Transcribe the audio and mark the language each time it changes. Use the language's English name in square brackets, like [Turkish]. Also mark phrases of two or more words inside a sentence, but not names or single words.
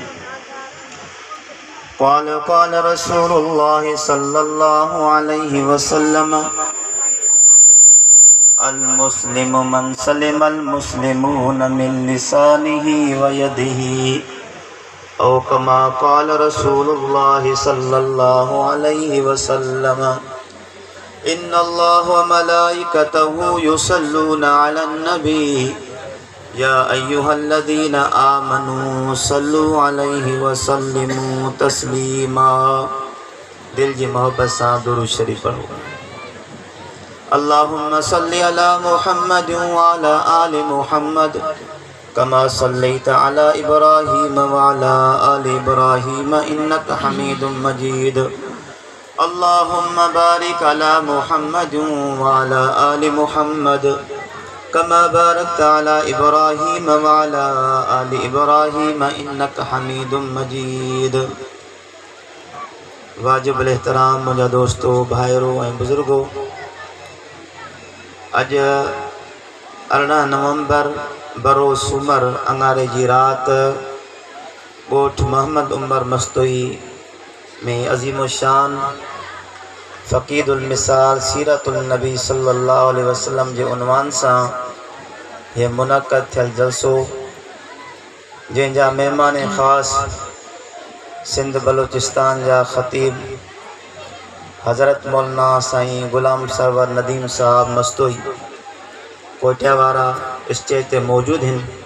[Arabic] قال رسول الله صلى الله عليه وسلم المسلم من سلم المسلمون من لسانه ويده أو كما قال رسول الله صلى الله عليه وسلم إن الله وملائكته يصلون على النبي يا أيها الذين آمنوا صلوا عليه وسلموا تسليما. [Sindhi] दिल जी मोहब्बत सां दुरूद शरीफ पढ़ो। [Arabic] اللهم صل على محمد وعلى آل محمد كما صليت على إبراهيم وعلى آل إبراهيم إنك حميد مجيد. اللهم بارك على محمد وعلى آل محمد كما باركت على إبراهيم وعلى آل إبراهيم إنك حميد مجيد. [Sindhi] वाजिबुल एहतराम मुंहिंजा दोस्तों भाइरों ऐं बुज़ुर्गों, अज 18 नवंबर बरोज़ सूमर अंगारे जी रात ॻोठ मोहम्मद उमर मस्तोई में अज़ीम शान फ़क़ीदुल मिसाल सीरतुल नबी सल्लल्लाहु अलैहि वसल्लम जे उनवान सां ये मुनक़द थियल जलसो जंहिंजा महिमान ख़ास सिंध बलोचिस्तान जा ख़तीब हज़रत मौलाना साईं ग़ुलाम सरवर नदीम साहब मस्तोई कोटिया वारा स्टेज ते मौजूद हैं।